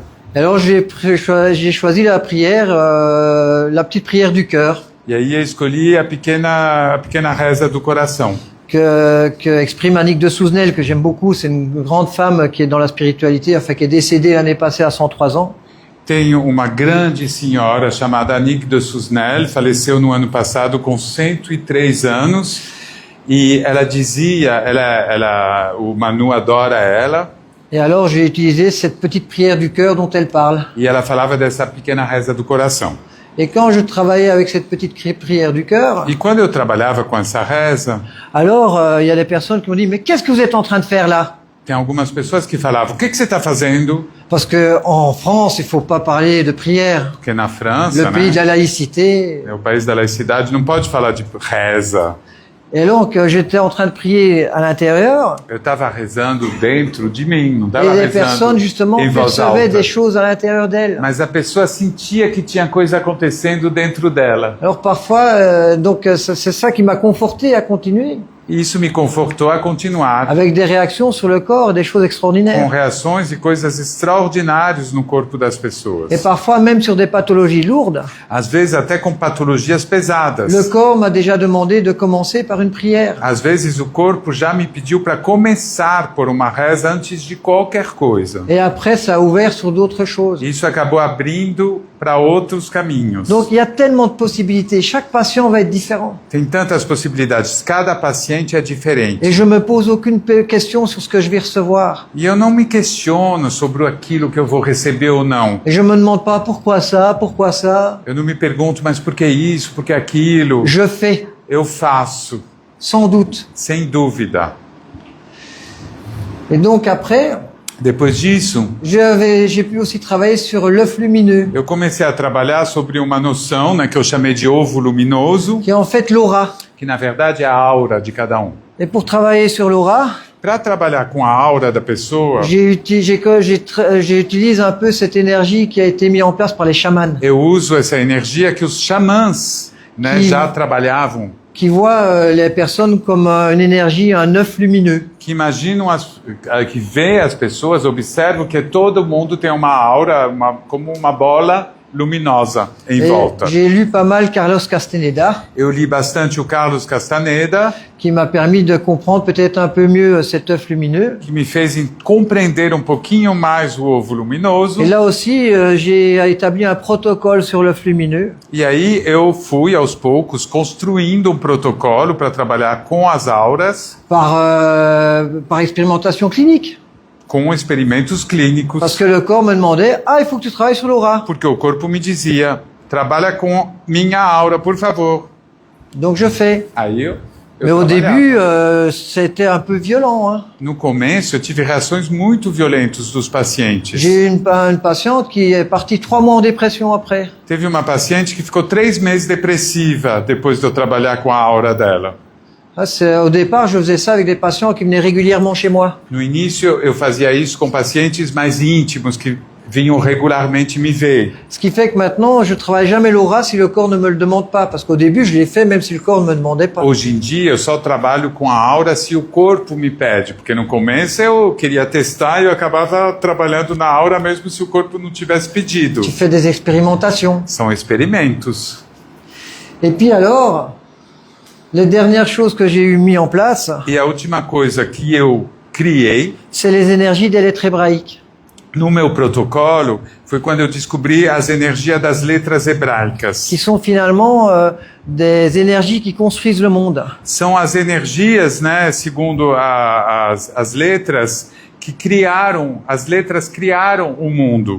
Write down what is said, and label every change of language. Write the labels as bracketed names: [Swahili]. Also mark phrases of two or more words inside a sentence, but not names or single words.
[French] Alors j'ai choisi la prière, la petite prière du cœur, [Portuguese] E aí eu escolhi a pequena reza do coração. [French] que exprime Annick de Souzenel, que j'aime beaucoup. C'est une grande femme qui est dans la spiritualité, enfin qui est décédée l'année passée à 103 ans. [Portuguese] Tenho uma grande senhora chamada Annick de Souzenel, faleceu no ano passado com 103 anos, e ela dizia, o Manu adora ela, [French] Et alors j'ai utilisé cette petite prière du cœur dont elle parle. [Portuguese] e ela falava dessa pequena reza do coração. [French] Et quand je travaillais avec cette petite prière du cœur, [Portuguese] E quando eu trabalhava com essa reza, [French] alors il y a des personnes qui m'ont dit, mais qu'est-ce que vous êtes en train de faire là? [Portuguese] tem algumas pessoas que falavam, o que você está fazendo? [French] Parce que en France, il faut pas parler de prière. [Portuguese] Porque na França, [French] Le pays de né, la laïcité. [Portuguese] é o país da laicidade, não pode falar de reza. [French] Et donc, j'étais en train de prier à l'intérieur, [Portuguese] Eu estava rezando dentro de mim, não [French] et [Portuguese] estava [French] les [Portuguese] rezando [French] personnes, justement, [Portuguese] em voz [French] percevaient [Portuguese] alta. [French] des choses à l'intérieur d'elles. [Portuguese] Mas a pessoa sentia que tinha coisa acontecendo dentro dela. [French] Alors parfois, c'est ça qui m'a conforté à continuer, [Portuguese] E isso me confortou a continuar, [French] avec des réactions sur le corps, des choses [Portuguese] com [French] extraordinaires. [Portuguese] reações e coisas extraordinárias no corpo das pessoas. [French] Et parfois, même sur des pathologies lourdes, [Portuguese] Às vezes até com patologias pesadas. [French] le corps m'a déjà demandé de commencer par une prière. [Portuguese] Às vezes o corpo já me pediu para começar por uma reza antes de qualquer coisa. [French] Et après, ça a ouvert sur d'autres choses. [Portuguese] Isso acabou abrindo para outros caminhos. [French] Donc, il y a tellement de possibilités. Chaque patient va être différent. [Portuguese] Tem tantas possibilidades, cada paciente é diferente. [French] Et je me pose aucune question sur ce que je vais recevoir. [Portuguese] E eu não me questiono sobre aquilo que eu vou receber ou não. [French] Et je me demande pas pourquoi ça, pourquoi ça. [Portuguese] Eu não me pergunto, mas por que isso, por que aquilo? [French] Je fais, [Portuguese] Eu faço, [French] sans doute. [Portuguese] sem dúvida. [French] Et donc après, [Portuguese] Depois disso, [French] j'ai pu aussi travailler sur l'œuf lumineux, [Portuguese] eu comecei a trabalhar sobre uma noção, né, que eu chamei de ovo luminoso, [French] qui est en fait l'aura. [Portuguese] que na verdade é a aura de cada um. [French] Et pour travailler sur l'aura, [Portuguese] Para trabalhar com a aura da pessoa, [French] j'utilise un peu cette énergie qui a été mise en place par les chamans, [Portuguese] eu uso essa energia que os xamãs, né, [French] Que- [Portuguese] já trabalhavam, [French] qui voient les personnes comme une énergie, un œuf lumineux. [Portuguese] que imaginam, que vê as pessoas, observam que todo mundo tem uma aura, como uma bola luminosa em [French] Et [Portuguese] volta. [French] j'ai lu pas mal Carlos Castaneda, [Portuguese] Eu li bastante o Carlos Castaneda, [French] qui m'a permis de comprendre peut-être un peu mieux cet œuf lumineux. [Portuguese] que me fez compreender um pouquinho mais o ovo luminoso. [French] Et là aussi, j'ai établi un protocole sur l'œuf lumineux. [Portuguese] E aí eu fui, aos poucos, construindo um protocolo para trabalhar com as auras, [French] Par expérimentation clinique. [Portuguese] com experimentos clínicos, [French] Parce que le corps me demandait, ah, il faut que tu travailles sur l'aura. [Portuguese] porque o corpo me dizia, trabalha com minha aura, por favor. [French] Donc je fais. [Portuguese] Aí eu [French] Mais au [Portuguese] trabalhava. [French] début, c'était un peu violent. Hein. [Portuguese] No começo, eu tive reações muito violentas dos pacientes. [French] J'ai eu une patiente qui est partie 3 mois en dépression après. [Portuguese] Teve uma paciente que ficou 3 meses depressiva depois de eu trabalhar com a aura dela. [French] Ah, au départ, je faisais ça avec des patients qui venaient régulièrement chez moi. [Portuguese] No início, eu fazia isso com pacientes mais íntimos que vinham regularmente me ver. [French] Ce qui fait que maintenant, je travaille jamais l'aura si le corps ne me le demande pas. Parce qu'au début, je l'ai fait même si le corps ne me demandait pas. [Portuguese] Hoje em dia, eu só trabalho com a aura se o corpo me pede, porque no começo eu queria testar e eu acabava trabalhando na aura mesmo se o corpo não tivesse pedido. [French] Tu fais des expérimentations. [Portuguese] São experimentos. [French] Et puis alors, les dernières choses que j'ai eu mis en place, [Portuguese] E a última coisa que eu criei [French] c'est les énergies des lettres hébraïques. [Portuguese] no meu protocolo foi quando eu descobri as energias das letras hebraicas. [French] Qui sont finalement des énergies qui construisent le monde. [Portuguese] São as energias, né, segundo as letras, que criaram, as letras criaram o mundo.